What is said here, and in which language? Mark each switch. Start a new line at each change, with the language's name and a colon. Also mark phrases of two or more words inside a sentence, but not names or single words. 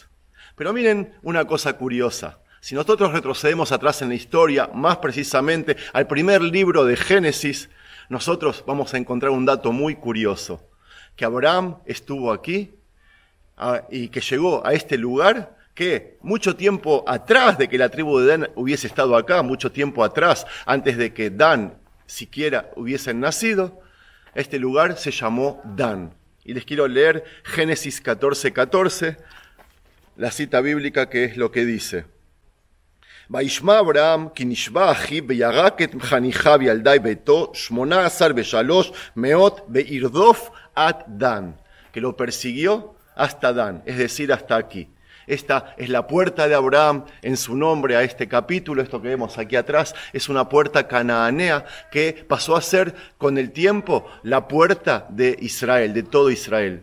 Spanish: Pero miren una cosa curiosa. Si nosotros retrocedemos atrás en la historia, más precisamente al primer libro de Génesis, nosotros vamos a encontrar un dato muy curioso, que Abraham estuvo aquí y que llegó a este lugar que mucho tiempo atrás de que la tribu de Dan hubiese estado acá, mucho tiempo atrás, antes de que Dan siquiera hubiesen nacido, este lugar se llamó Dan. Y les quiero leer Génesis 14:14, la cita bíblica que es lo que dice.
Hebrew: וישמע אברם כי נשבה אחיו וירק את חניכיו ילידי ביתו 18 ושלוש מאות וירדף עד דן,
Spanish: que lo persiguió hasta Dan, es decir, hasta aquí. Esta es la puerta de Abraham en su nombre a este capítulo. Esto que vemos aquí atrás es una puerta canaanea que pasó a ser con el tiempo la puerta de Israel, de todo Israel.